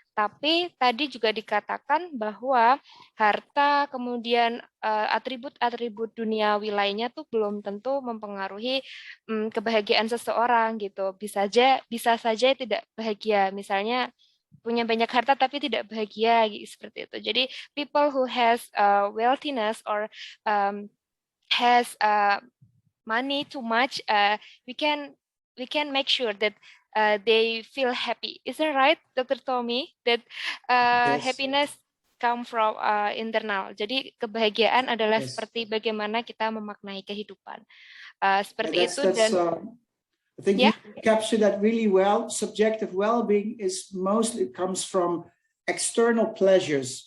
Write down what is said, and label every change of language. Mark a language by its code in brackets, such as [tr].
[id] Tapi tadi juga dikatakan bahwa harta, kemudian atribut-atribut duniawi lainnya tuh belum tentu mempengaruhi kebahagiaan seseorang gitu. Bisa saja tidak bahagia. Misalnya punya banyak harta tapi tidak bahagia, seperti itu. Jadi [en] people who has wealthiness or has money too much, we can make sure that they feel happy. Is that right, Dr. Tommy? That Yes. happiness come from internal. [id] Jadi kebahagiaan adalah [en] Yes. [id] seperti bagaimana kita memaknai kehidupan. Seperti [en] Yeah, [id] itu. Dan [en] I think yeah, you captured that really well. Subjective well-being is mostly comes from external pleasures.